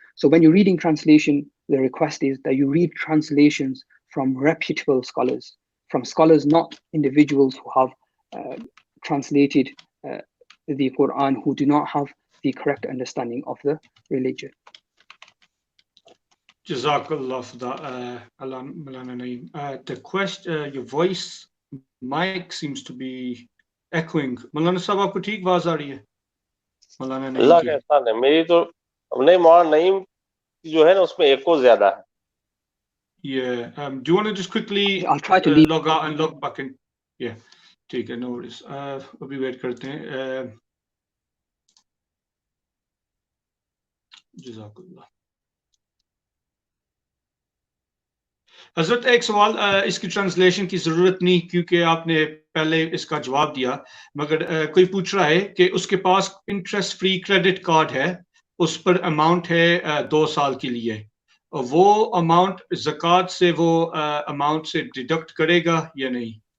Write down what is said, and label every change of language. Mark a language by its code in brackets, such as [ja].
[en] So when you're reading translation, the request is that you read translations from reputable scholars, from scholars, not individuals who have translated the Quran, who do not have the correct understanding of the religion. Jazakallah for that, Maulana Naeem. The question, your voice, mic seems to be echoing. [hi] Maulana Sahab, आपको ठीक आवाज आ रही है? Maulana Naeem अल्लाह की? का एहसान है, मेरी तो नहीं, मौलाना नईम जो है ना उसमें एको ज्यादा है. [en] Yeah. Do you want to just quickly I'll try to leave. log out and log back in? Yeah. [hi] ठीक है, [en] no worries. [hi] अभी wait करते हैं. जज़ाकल्लाह. हजरत एक सवाल, इसकी ट्रांसलेशन की ज़रूरत नहीं क्योंकि आपने पहले इसका जवाब दिया, मगर कोई पूछ रहा है कि उसके पास इंटरेस्ट फ्री क्रेडिट कार्ड है, उस पर अमाउंट है 2 साल के लिए, वो अमाउंट ज़कात से वो अमाउंट से डिडक्ट करेगा या नहीं?